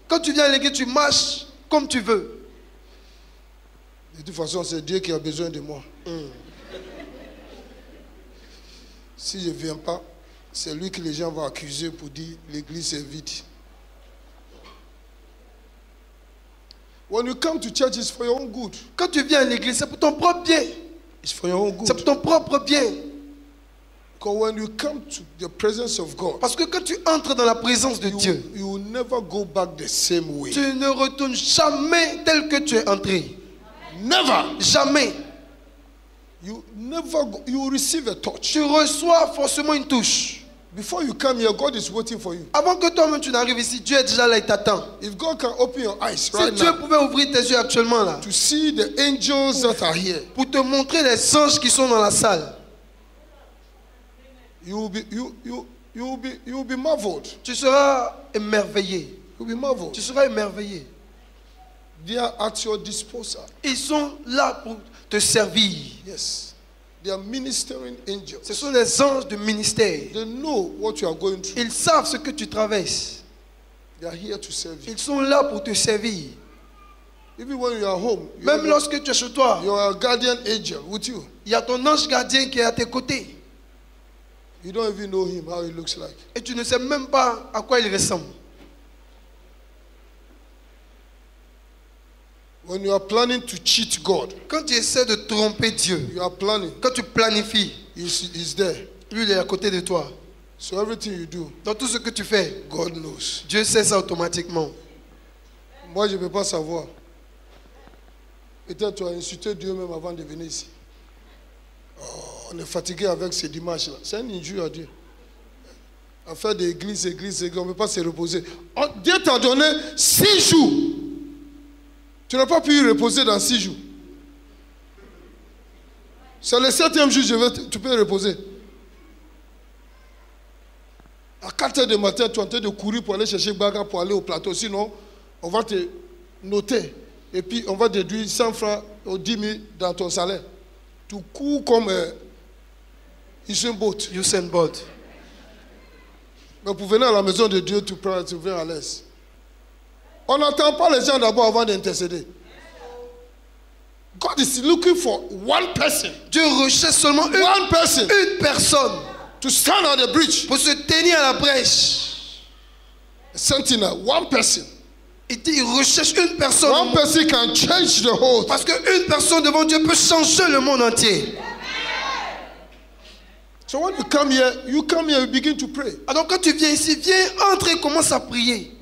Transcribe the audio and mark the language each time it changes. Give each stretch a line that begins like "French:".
French: quand tu viens à l'église, tu marches comme tu veux. De toute façon, c'est Dieu qui a besoin de moi. Si je ne viens pas, c'est lui que les gens vont accuser pour dire l'église est vide.
English: When you come to church, it's for your own good.
French: Quand tu viens à l'église, c'est pour ton propre bien.
English: It's for your own
French: C'est
English: good.
French: pour ton propre bien.
English: Because when you come to the presence of God,
French: Parce que quand tu entres dans la présence de Dieu,
English: you will never go back the same way.
French: tu ne retournes jamais tel que tu es entré.
English: Never.
French: Jamais.
English: You never go, you will receive a touch.
French: Tu reçois forcément une touche.
English: Before you come here, God is waiting for you.
French: Avant que toi-même tu n'arrives ici, Dieu est déjà là, il t'attend.
English: If God can open your eyes
French: Si
English: right
French: Dieu
English: now
French: pouvait ouvrir tes yeux actuellement là,
English: to see the angels that are here,
French: pour te montrer les anges qui sont dans la salle,
English: you will be marveled.
French: tu seras émerveillé.
English: You'll be marveled.
French: Tu seras émerveillé.
English: They are at your disposal.
French: Ils sont là pour te servir.
English: Yes. They are ministering angels.
French: Ce sont les anges de ministère.
English: They know what you are going through.
French: Ils savent ce que tu traverses.
English: They are here to serve you.
French: Ils sont là pour te servir.
English: Even when you are home,
French: Même lorsque tu es chez toi,
English: you are a guardian angel with you.
French: il y a ton ange gardien qui est à tes côtés.
English: You don't even know him, how he looks like.
French: Et tu ne sais même pas à quoi il ressemble.
English: When you are planning to cheat God,
French: Quand tu essaies de tromper Dieu,
English: you are planning.
French: quand tu planifies,
English: He's there.
French: lui il est à côté de toi.
English: So everything you do,
French: Dans tout ce que tu fais,
English: God knows.
French: Dieu sait ça automatiquement. Moi, je ne peux pas savoir. Peut-être tu as insulté Dieu même avant de venir ici. Oh, on est fatigué avec ces dimanches-là. C'est un injure à Dieu. À faire des églises, on ne peut pas se reposer. Oh, Dieu t'a donné 6 jours. Tu n'as pas pu reposer dans 6 jours. C'est le 7e jour, tu peux reposer. À 4 h du matin, tu es en train de courir pour aller chercher Baga, pour aller au plateau. Sinon, on va te noter. Et puis, on va déduire 100 francs ou 10 000 dans ton salaire. Tu cours comme Usain Bolt. Usain Bolt. Mais pour venir à la maison de Dieu, tu viens à l'aise. On n'attend pas les gens d'abord avant d'intercéder.
English: God is looking for one person.
French: Dieu recherche seulement
English: One person
French: une personne
English: to stand on the bridge.
French: pour se tenir à la brèche.
English: A sentinel, one person.
French: Il dit, il recherche une personne.
English: One person can change the whole.
French: Parce qu'une personne devant Dieu peut changer le monde entier.
English: So when you come here, you begin to pray.
French: Alors quand tu viens ici, viens, entre et commence à prier.